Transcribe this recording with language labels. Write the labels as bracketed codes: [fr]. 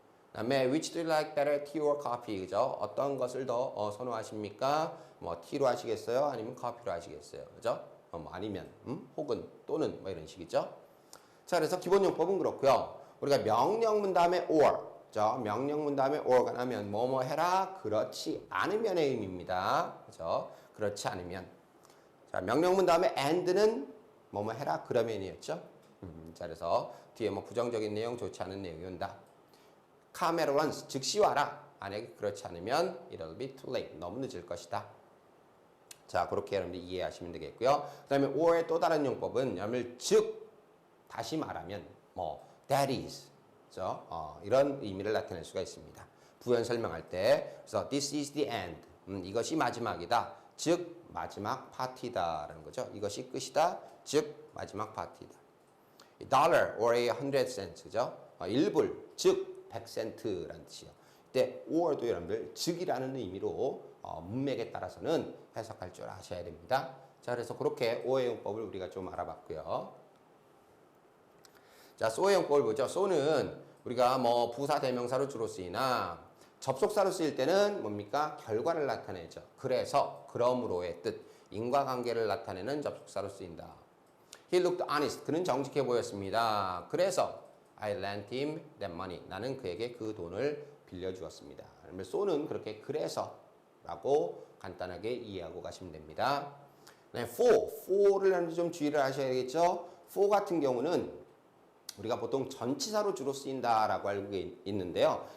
[ko] 그 다음에 [en] which do you like better, tea or coffee? [ko] 그죠? 어떤 것을 더 선호하십니까? tea로 하시겠어요? 아니면 커피로 하시겠어요? 그죠? 아니면 혹은 또는 이런 식이죠. 자, 그래서 기본 용법은 그렇고요. 우리가 명령문 다음에 or, 그죠? 명령문 다음에 or가 나면 뭐뭐 해라, 그렇지 않으면의 의미입니다. 그죠? 그렇지 않으면. 자, 명령문 다음에 and는 뭐뭐 해라, 그러면이었죠. 자, 그래서 뒤에 부정적인 내용, 좋지 않은 내용이 온다. [en] come at once, [ko] 즉시 와라. 만약에 그렇지 않으면 [en] it'll be too late, [ko] 너무 늦을 것이다. 자, 그렇게 여러분들 이해하시면 되겠고요. 그 다음에 or의 또 다른 용법은 여러분들 즉, 다시 말하면 [en] that is, [ko] 그렇죠? 이런 의미를 나타낼 수가 있습니다. 부연 설명할 때, 그래서 [en] this is the end, [ko] 이것이 마지막이다. 즉 마지막 파티다라는 거죠. 이것이 끝이다. 즉 마지막 파티다. [en] dollar or a 100 cents, [ko] 그죠? 1불, 즉 100센트라는 뜻이요. 이때 or도 여러분들 즉이라는 의미로 문맥에 따라서는 해석할 줄 아셔야 됩니다. 자, 그래서 그렇게 o의 용법을 우리가 좀 알아봤고요. 자, so의 용법을 보죠. so는 우리가 부사 대명사로 주로 쓰이나 접속사로 쓰일 때는 뭡니까? 결과를 나타내죠. 그래서, 그러므로의 뜻, 인과관계를 나타내는 접속사로 쓰인다. [en] He looked honest. [ko] 그는 정직해 보였습니다. 그래서 [en] I lent him that money. [ko] 나는 그에게 그 돈을 빌려주었습니다. 그러면 so는 그렇게 그래서 라고 간단하게 이해하고 가시면 됩니다. 네, for를 좀 주의를 하셔야 되겠죠. for 같은 경우는 우리가 보통 전치사로 주로 쓰인다라고 알고 있는데요.